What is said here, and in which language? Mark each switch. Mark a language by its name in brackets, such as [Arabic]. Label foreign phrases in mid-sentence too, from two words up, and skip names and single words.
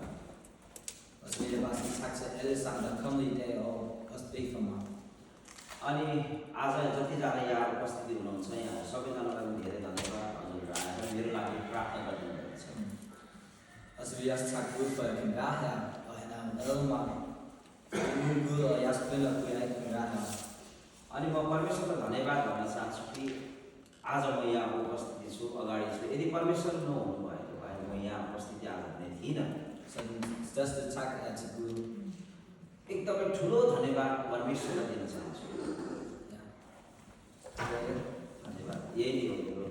[Danish] Og så vil jeg bare sige tak til alle sammen, der er kommet i dag og også bede for mig. [Nepali] अनि आज जतिजना यहाँ उपस्थित हुनुहुन्छ, यहाँ सबैजनालाई पनि धेरै धन्यवाद, हजुरहरू आएर मेरो लागि प्रार्थना गरिदिनुभएको छ। [Danish] Og så vil jeg også takke Gud for, at jeg kan være her, og han har reddet mig. Uden Gud og jeres bønner kunne jeg ikke kunne være her. [Nepali] अनि म परमेश्वरलाई धन्यवाद भन्न चाहन्छु कि आज म यहाँ उपस्थित छु, अगाडि छु। यदि परमेश्वर नहुनु भएको भए म यहाँ उपस्थित आज हुने थिइनँ। [Danish] Så den største tak er til Gud. [Nepali] एकदमै ठुलो धन्यवाद परमेश्वरलाई दिन चाहन्छु। [Danish] Ja. [Nepali] धन्यवाद, यही हो।